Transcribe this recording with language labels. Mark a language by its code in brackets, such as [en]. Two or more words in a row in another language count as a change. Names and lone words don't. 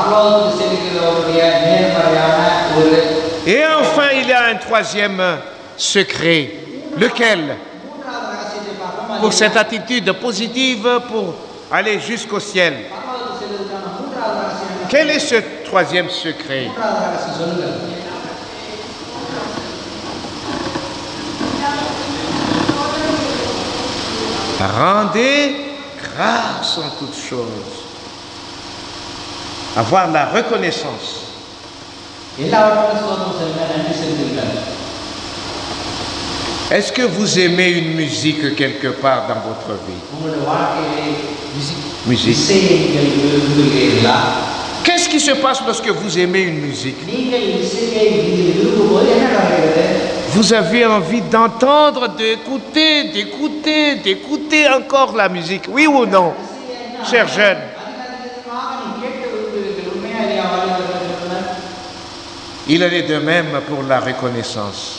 [fr] Et enfin, il y a un troisième secret. Lequel? Pour cette attitude positive, pour aller jusqu'au ciel. Quel est ce troisième secret. [ta] மூன்றாவது ரகசியம் சொல்லுங்கள். [fr] Rendez grâce en toutes choses. Avoir la reconnaissance. [ta] எல்லாவற்றிலும் ஸ்தோத்திரம் சொல்லுங்கள், நன்றி செலுத்துங்கள். [fr] Est-ce que vous aimez une musique quelque part dans votre vie? [ta] உங்களுடைய வாழ்க்கையிலே [fr] Musique. [ta] இசையை நீங்கள் விரும்புகிறீர்களா? [fr] Qu'est-ce qui se passe lorsque vous aimez une musique? [ta] நீங்கள் இசையை நீங்கள் விரும்பும்போது என்ன நடக்கிறது? [fr] Vous avez envie d'entendre, d'écouter encore la musique. Oui ou non, chers jeunes? Il en est de même pour la reconnaissance.